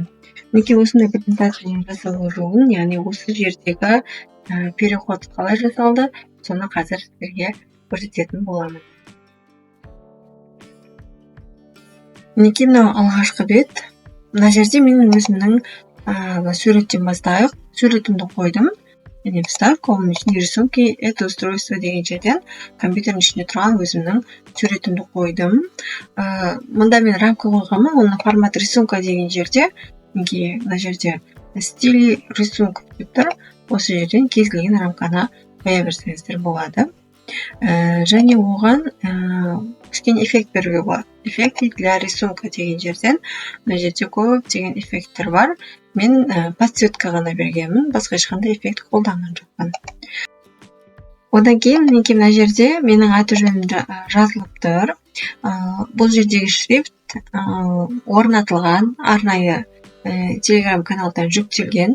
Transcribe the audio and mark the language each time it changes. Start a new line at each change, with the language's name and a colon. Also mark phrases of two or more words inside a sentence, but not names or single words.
Kazakh: Мінекей осындай презентацияның жасалу жолын, яғни осы жердегі переход қалай жасалды, соны қазір сіздерге көрсететін боламын. Мінекей мынау алғашқы бет. Мына жерде менің өзімнің суреттен бастайық. Суретімді қойдым. Және вставка, оның ішінде
Russian: рисунки, это устройство
Kazakh: деген жерден компьютердің ішінде тұрған өзімнің суретімді қойдым. Мұнда мен рамка қойғанмын, оның
Russian: формат рисунка
Kazakh: деген жерде, мына жерде
Russian: стиль рисунка
Kazakh: деп тұр. Осы жерден кез келген рамканы қоя берсеңіздер болады. Және оған кішкене эффект беруге болады.
Russian: Эффекты для рисунка
Kazakh: деген жерден, мына жерде көптеген эффекттер бар. Мен подсветка ғана бергенмін, басқа ешқандай эффект қолданған жоқпын. Одан кейін мына жерде менің аты-жөнім жазылып тұр. Бұл жердегі шрифт орнатылған, арнайы телеграм каналдан жүктелген.